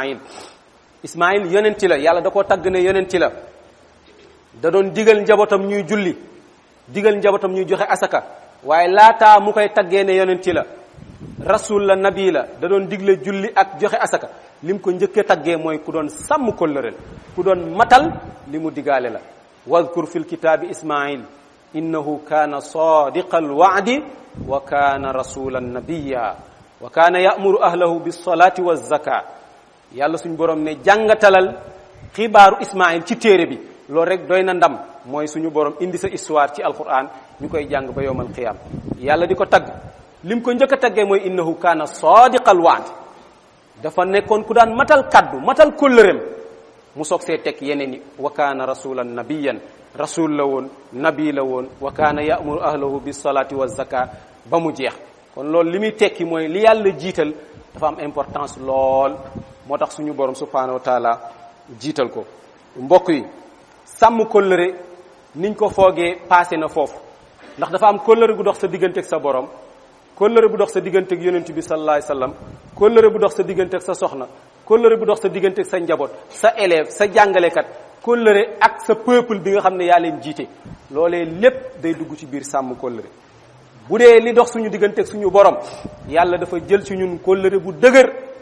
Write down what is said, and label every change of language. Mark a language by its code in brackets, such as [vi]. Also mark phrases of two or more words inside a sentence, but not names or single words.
[wo] Ismaïl yonenti la yàlla da koo tagg ne yonenti la da doon digal njabootam ñuy julli digal njabootam ñuy joxe asaka waaye laataa mu koy taggee ne yonenti la rasul la nabi la da doon digle julli ak joxe asaka lim ko njëkkee taggee mooy ku doon sàmm kóllëre ku doon matal li mu digaale la [ar] واذكر في الكتاب إسماعيل إنه كان صادق الوعد وكان رسولا نبيا وكان يأمر أهله بالصلاة والزكاة [wo] yàlla suñu borom ne jàngatalal xibaaru Ismaïl ci téere bi loolu rek doy na ndam mooy suñu borom indi sa histoire ci alquran ñu koy jàng ba [ar] يوم القيامة [wo] yàlla di ko tagg lim ko njëkk a taggee mooy [ar] إنه كان صادق الوعد [wo] dafa nekkoon ku daan matal kaddu matal kóllëreem mu soog see teg yeneen yi [ar] وكان رسولا نبيا [wo] rasul la woon nabi la woon [ar] وكان يأمر أهله بالصلاة والزكاة [wo] ba mu jeex kon loolu li muy tekki mooy li yàlla jiital dafa am importance lool moo tax suñu borom [ar] سبحانه وتعالى [wo] jiital ko mbokk yi sàmm kóllëre niñ ko foogee passé na foofu ndax dafa am kóllëre gu dox sa diggante ak sa borom kóllëre bu dox sa diggante ak yonent bi [ar] صلى الله عليه وسلم [wo] kóllëre bu dox sa diggante ak sa soxna kóllëre bu dox sa diggante ak sa njaboot sa élève sa jàngalekat kóllëre ak sa peuple bi nga xam ne yaa leen jiite loolee lépp day dugg ci biir sàmm kóllëre bu dee li dox suñu diggante ak suñu borom yàlla dafa jël ci ñun kóllëre bu dëgër